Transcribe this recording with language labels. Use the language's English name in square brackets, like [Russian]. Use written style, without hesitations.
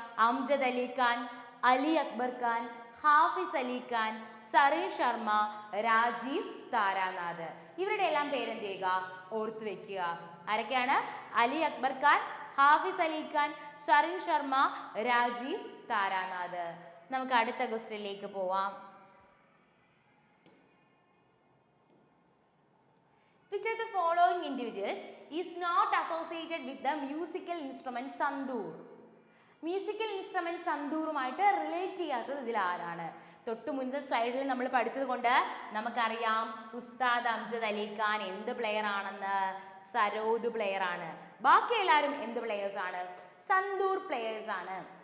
[Malayalam] അംജദ് അലി ഖാൻ, അലി അക്ബർ ഖാൻ, ഹാഫിസ് അലി ഖാൻ, സറിൻ ശർമ്മ, രാജീവ് താരാനാഥ്. ഇവരുടെ എല്ലാം പേരെന്ത് ചെയ്യുക? ഓർത്തു വെക്കുക. ആരൊക്കെയാണ്? അലി അക്ബർ ഖാൻ, ഹാഫിസ് അലി ഖാൻ, സറിൻ ശർമ്മ, രാജീവ് താരാനാഥ്. നമുക്ക് അടുത്ത ക്വസ്റ്റ്യനിലേക്ക് പോവാം. [English] Which of the following individuals is not associated with the musical instrument santoor? [Malayalam] Musical instrument സന്തൂറുമായിട്ട് relate ചെയ്യാത്തത് ഇതിൽ ആരാണ്? തൊട്ടു മുന്നത്തെ സ്ലൈഡിൽ നമ്മൾ പഠിച്ചത് കൊണ്ട് നമുക്കറിയാം ഉസ്താദ് അംജദ് അലി ഖാൻ എന്ത് പ്ലെയർ ആണെന്ന്, സരോദ് പ്ലെയർ ആണ്. ബാക്കി എല്ലാവരും എന്ത് പ്ലെയേഴ്സ് ആണ്? സന്തൂർ പ്ലെയേഴ്സ് ആണ്.